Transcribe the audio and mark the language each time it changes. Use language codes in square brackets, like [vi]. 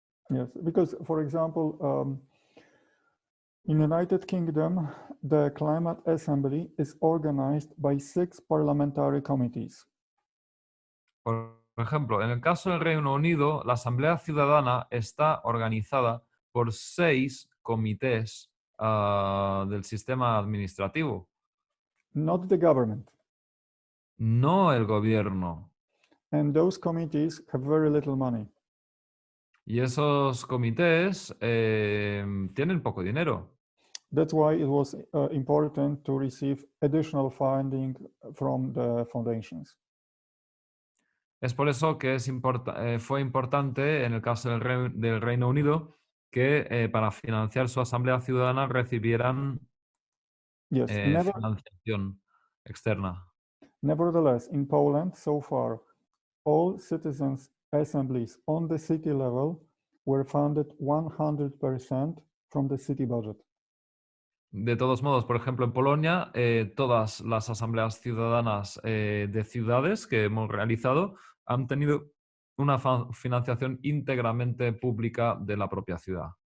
[en] Yes, because, for example, in the United Kingdom, the Climate Assembly is organized by 6 parliamentary committees. [es] Por ejemplo, en el caso del Reino Unido, la Asamblea Ciudadana está organizada por 6 comités del sistema administrativo. [en] Not the government. [es] No el gobierno. [en] And those committees have very little money. [es] Y esos comités tienen poco dinero. [en] That's why it was important to receive additional funding from the foundations. [es] Es por eso que fue importante en el caso del Reino Unido que para financiar su Asamblea Ciudadana recibieran financiación externa. [en] Nevertheless, in Poland, so far, all citizens' assemblies on the city level were funded 100% from the city budget. [es] De todos modos, por ejemplo, en Polonia, todas las asambleas ciudadanas de ciudades que hemos realizado han tenido una financiación íntegramente pública de la propia ciudad.